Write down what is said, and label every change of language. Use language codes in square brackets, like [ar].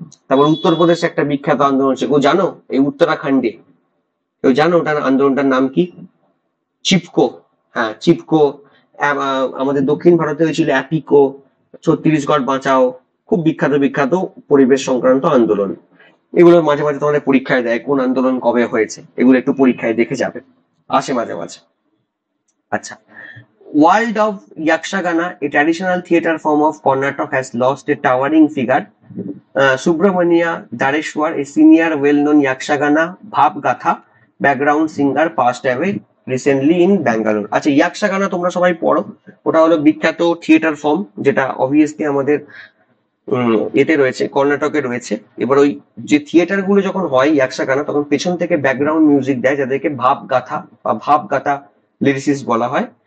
[bn] তারপর উত্তরপ্রদেশে একটা বিখ্যাত আন্দোলন হচ্ছে, ও জানো এই উত্তরাখণ্ডে, কেউ জানো ওটার আন্দোলনটার নাম কি? চিপকো। হ্যাঁ, চিপকো। আমাদের দক্ষিণ ভারতে হয়েছিল অ্যাপিকো। ছত্তিশগড় বাঁচাও, খুব বিখ্যাত বিখ্যাত পরিবেশ সংক্রান্ত আন্দোলন। এগুলো মাঝে মাঝে তোমাদের পরীক্ষায় দেয়, কোন আন্দোলন কবে হয়েছে, এগুলো একটু পরীক্ষায় দেখে যাবে, আসে মাঝে মাঝে। আচ্ছা, [en] World of Yakshagana, a traditional theatre form of Karnataka, has lost a towering figure. Subramania Dareshwar, a senior well-known Yakshagana Bhav Gatha background singer, passed away recently in Bangalore. [bn] আচ্ছা, ইয়াকশাগানা তোমরা সবাই পড়ো, ওটা হলো বিখ্যাত থিয়েটার ফর্ম, যেটা obviously আমাদের এতে রয়েছে, কর্ণাটকে রয়েছে। এবার ওই যে থিয়েটার গুলো যখন হয় ইয়াকশাগানা, তখন পেছন থেকে ব্যাকগ্রাউন্ড মিউজিক দেয়, যাদেরকে ভাব গাথা বা ভাব গাথা লিরিসিস্ট বলা হয়।